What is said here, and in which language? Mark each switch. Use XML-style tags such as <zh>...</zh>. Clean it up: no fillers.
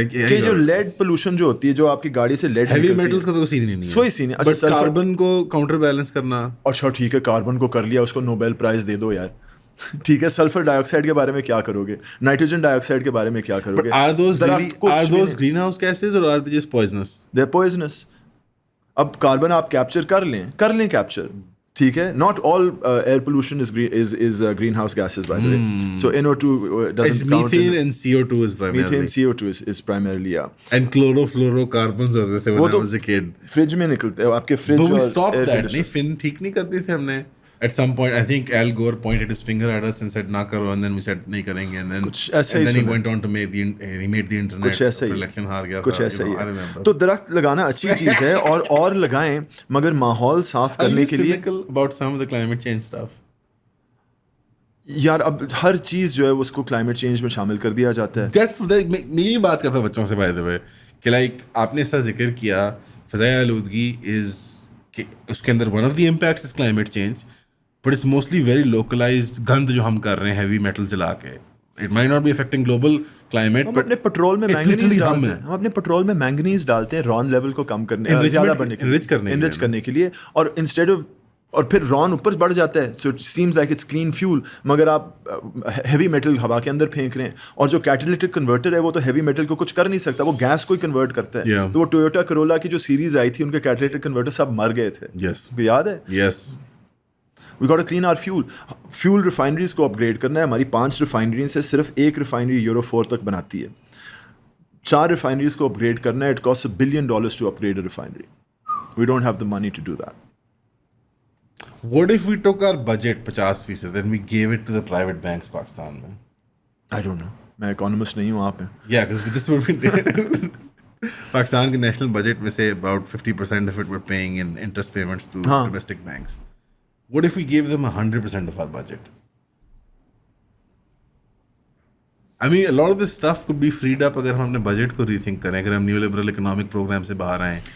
<ur>کہ جو lead pollution جو ہوتی ہے, جو آپ کی گاڑی سے لیڈ ہیوی میٹلز کا تو سین ہی نہیں ہے. کوئی سین ہے. بٹ کاربن کو کاؤنٹر بیلنس کرنا, اچھا ٹھیک ہے, کاربن کو کر لیا, اس کو نوبیل پرائز دے دو یار. ٹھیک ہے, سلفر ڈائی آکسائڈ کے بارے میں کیا کرو گے, نائٹروجن ڈائی آکسائڈ کے بارے میں کیا کرو گے.</ur> <en>are those greenhouse gases or are they just poisonous? They're poisonous.</en> <ur>اب کاربن آپ کیپچر کر لیں کیپچر, ٹھیک ہے.</ur> <en>Not all air pollution is greenhouse gases by the way. So NO2 doesn't count. Methane and CO2 is primarily. Methane, CO2 is primarily, yeah. And chlorofluorocarbons</en> <ur>ہوتے تھے</ur> <en>when I was a kid.</en> <ur>Fridge میں نکلتے ہیں آپ کے fridge.</ur> <en>But we stopped that.</en> <ur>نہیں, فن ٹھیک نہیں کرتے تھے ہم نے.</ur> <en>At some point, I think Al Gore pointed his finger at us and said,</en> <ur>"Na karo,"</ur> <en>and then we said,</en> <ur>"Nahi karenge,"</ur> <en>and then he went on to make he made the internet.</en> <ur>کچھ ایسا ہی election ہار گیا. کچھ ایسا ہی ہے. تو درخت لگانا اچھی چیز ہے, اور لگائیں, مگر ماحول صاف کرنے کے لیے.</ur> <en>About some of the climate change stuff.</en> <ur>یار اب ہر چیز جو ہے اس کو کلائمیٹ چینج میں شامل کر دیا جاتا ہے. میں یہ بات کرتا ہوں بچوں سے</ur> <en>by the way</en> <ur>کہ لائک آپ نے اس طرح ذکر کیا فضائی آلودگی از کہ اس کے اندر</ur> <en>one of the impacts is climate change, but it's mostly very localised</en> <ur>گند جو ہم کر رہے ہیں ہیوی میٹل جلا کے.</ur> <en>It might not be affecting global climate.</en> <ur>ہم اپنے پیٹرول میں مینگنیز ڈالتے ہیں, ہم اپنے پیٹرول میں مینگنیز ڈالتے ہیں رون لیول کو کم کرنے, زیادہ بڑھنے کے لیے, انرچ کرنے کے لیے, اور انسٹیڈ آف, اور پھر رون اوپر بڑھ جاتا ہے.</ur> <en>so it seems like it's clean fuel,</en> <ur>مگر آپ ہیوی میٹل ہوا کے اندر پھینک رہے ہیں. اور جو کیٹلیٹک کنورٹر ہے وہ تو ہیوی میٹل کو کچھ کر نہیں سکتا, وہ گیس کو ہی کنورٹ کرتا ہے. تو وہ ٹویوٹا کرولا کی جو سیریز آئی تھی ان کے کیٹلیٹک کنورٹر سب مر گئے تھے. یاد ہے؟</ur> <en>Yes. We got to clean our</en> <ur>fuel refineries کو اپ گریڈ کرنا ہے. ہماری 5 ریفائنریز سے صرف ایک ریفائنری یورو 4 تک بناتی ہے. 4 ریفائنریز کو اپ گریڈ کرنا ہے.</ur> <en>It cost $1 billion to upgrade a refinery. We don't have the money to do that. What if we took our budget 50%, then we gave it to the private banks</en> <ur>Pakistan میں؟</ur> <en>I don't know.</en> <ur>میں economist نہیں ہوں, آپ ہیں.</ur> <en>Yeah, because this would be</en> <ur>Pakistan کے national budget میں سے</ur> <en>about 50% of it we're paying in interest payments to domestic banks. What if we gave them 100% of our budget? I mean, a lot of this stuff could be freed up</en> <ur>اگر ہم اپنے budget کو ریتھنک کریں, اگر ہم neo liberal economic programme سے باہر آئیں.</ur>